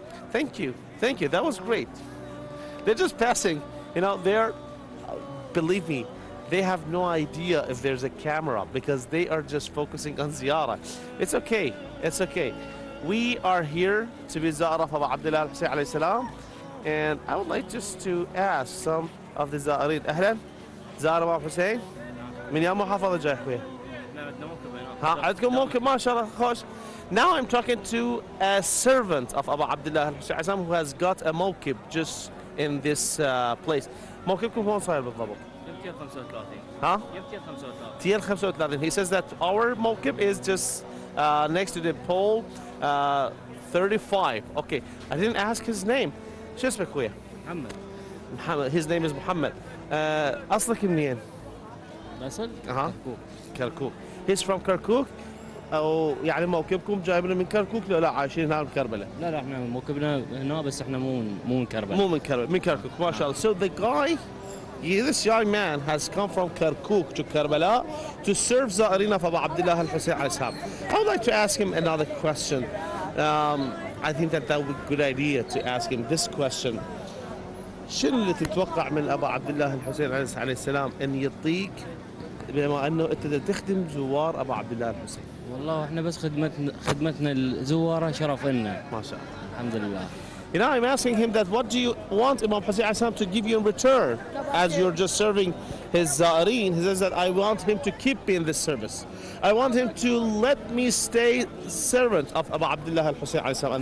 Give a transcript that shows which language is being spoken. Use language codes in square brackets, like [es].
[en] Thank you, that was great. They're just passing, you know, believe me, they have no idea if there's a camera because they are just focusing on ziyarah. It's okay, it's okay. We are here to be ziyarah of Abu Abdullah al-Hussein alayhi salam, and I would like just to ask some of the زائرين. [ar] أهلا زائر أبو حسين من يا محافظة جاي أخويا؟ ها عندكم موكب ما شاء الله خوش. [en] Now I'm talking to a servant of Abu Abdullah al-Hussein who has got a موكب just in this place. [ar] موكبكم وين صاير بالضبط؟ يمتين 35. ها؟ يمتين 35. تيال 35. [en] He says that our موكب is just next to the pole 35. Okay, I didn't ask his name. [ar] شو اسمك أخويا؟ محمد. [en] His name is Muhammad. [ar] أصلك منين؟ الأصل؟ [en] كركوك. كركوك. He's from Kirkuk. [ar] أو يعني موكبكم جايبنا من كركوك لا عايشين هنا بكربلاء؟ لا احنا موكبنا هنا بس احنا مو من كربلاء. مو من كربلاء، من كركوك ما شاء الله. [en] So the guy, this young man has come from Kirkuk to Karbala to serve زائرين of Abu Abdullah al-Hussein alayhi salam. I would like to ask him another question. I think that would be a good idea to ask him this question. [ar] شنو اللي تتوقع من أبو عبد الله الحسين عليه السلام أن يعطيك بما أنه أنت تخدم زوار أبو عبد الله الحسين؟ والله احنا بس خدمتنا الزوارة شرف لنا. ما شاء الله. الحمد لله. [en] You know, I'm asking him that what do you want Imam Hussein alayhi salam to give you in return as you're just serving his Za'ireen? He says that I want him to keep me in this service. I want him to let me stay servant of Abu Abdullah al-Hussein alayhi salam.